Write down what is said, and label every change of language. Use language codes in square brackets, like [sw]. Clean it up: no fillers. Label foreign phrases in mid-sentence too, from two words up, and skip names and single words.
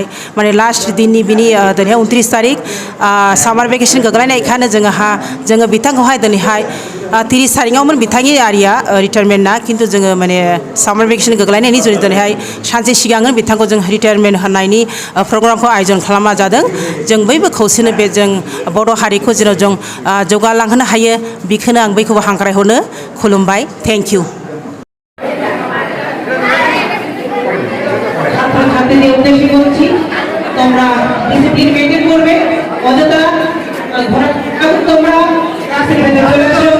[brx] माने लास्ट दिननि बिनि दिनैहाय 29 तारिख सामार भेकेसन गोग्लैनायखायनो जोङो बिथांखौहाय दिनैहाय 30 तारिखआवमोन बिथांनि आरिया रिटायारमेन्टआ खिन्थु जोङो माने सामार भेकेसन गोग्लैनायनि जुनै दिनैहाय सानसे सिगांनो बिथांखौ जों रिटायारमेन्ट होनायनि प्रग्रामखौ आयोजन खालामना जादों जों बयबो खौसेनो बे जों बर' हारिखौ जेन' जों जौगालांहोनो हायो बेखौनो आं बयखौबो हांख्रायहरनो खुलुमबाय [en] thank you [bn] ছাত্রছাত্রীদের উদ্দেশ্যে বলছি তোমরা ডিসিপ্লিন মেইনটেইন করবে অযথা তোমরা ক্লাসের ভেতরে চলে